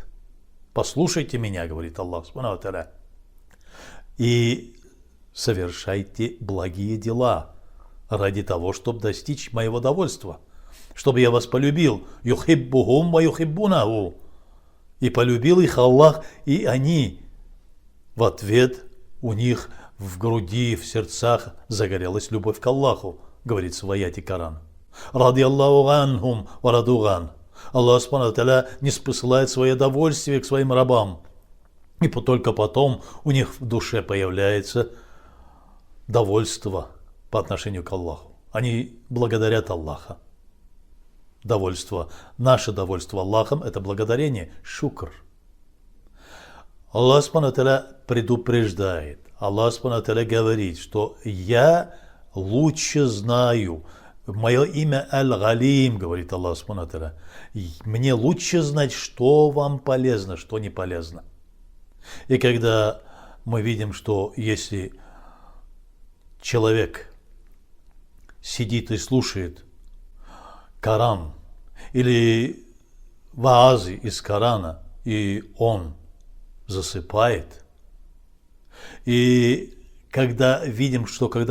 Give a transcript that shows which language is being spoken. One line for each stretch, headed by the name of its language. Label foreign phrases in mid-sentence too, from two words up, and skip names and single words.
Russian: Послушайте меня, говорит Аллах
Arabic: سبحانه وتعالى,
Russian: и совершайте благие дела ради того, чтобы достичь моего довольства, чтобы я вас полюбил.
Arabic: يحبهم ويحبونه».
Russian: И полюбил их Аллах, и они в ответ, у них в груди, в сердцах загорелась любовь к Аллаху, говорится в аяте Коран.
Arabic: «رضي الله عنهم ورضوا».
Russian: Аллах
Arabic: سبحانه وتعالى
Russian: не спосылает свое довольствие к своим рабам, и только потом у них в душе появляется довольство по отношению к Аллаху. Они благодарят Аллаха. Довольство, наше довольство Аллахом – это благодарение, шукр. Аллах
Arabic: سبحانه وتعالى
Russian: предупреждает, Аллах
Arabic: سبحانه وتعالى
Russian: говорит, что я лучше знаю, мое имя Аль-Галим, говорит Аллах
Arabic: سبحانه وتعالى,
Russian: мне лучше знать, что вам полезно, что не полезно. И когда мы видим, что если человек сидит и слушает Коран или ваазы из Корана, и он засыпает, и когда видим, что когда